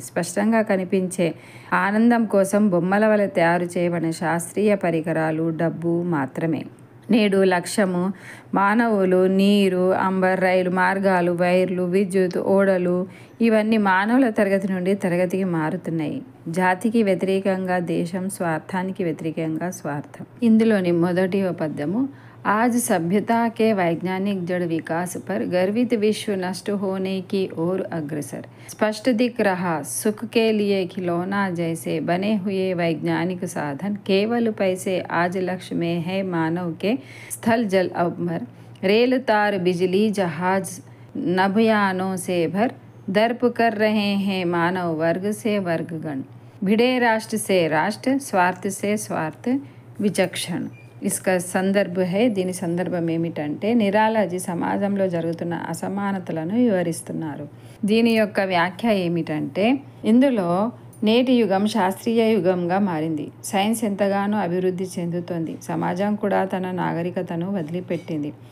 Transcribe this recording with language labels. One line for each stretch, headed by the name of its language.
Telugu: స్పష్టంగా కనిపించే ఆనందం కోసం బొమ్మల వలె తయారు చేయబడిన శాస్త్రీయ పరికరాలు, డబ్బు మాత్రమే నేడు లక్ష్యము. మానవులు, నీరు, అంబర్, రైలు మార్గాలు, వైర్లు, విద్యుత్, ఓడలు ఇవన్నీ మానవుల తరగతి నుండి తరగతికి మారుతున్నాయి. జాతికి వ్యతిరేకంగా దేశం, స్వార్థానికి వ్యతిరేకంగా స్వార్థం. ఇందులోని మొదటి పద్యము
Hindi: आज सभ्यता के वैज्ञानिक जड़ विकास पर गर्वित विश्व नष्ट होने की ओर अग्रसर। स्पष्ट दिख रहा सुख के लिए खिलौना जैसे बने हुए वैज्ञानिक साधन केवल पैसे आज लक्ष्य में है मानव के स्थल जल अमर। रेल तार बिजली जहाज नभयानों से भर दर्प कर रहे हैं मानव वर्ग से वर्गगण। भिड़े राष्ट्र से राष्ट्र स्वार्थ से स्वार्थ विचक्षण। ఇస్కా సందర్భ హై.
Telugu: దీని సందర్భం ఏమిటంటే నిరాలాజీ సమాజంలో జరుగుతున్న అసమానతలను వివరిస్తున్నారు. దీని యొక్క వ్యాఖ్య ఏమిటంటే ఇందులో నేటి యుగం శాస్త్రీయ యుగంగా మారింది. సైన్స్ ఎంతగానో అభివృద్ధి చెందుతోంది. సమాజం కూడా తన నాగరికతను వదిలిపెట్టింది.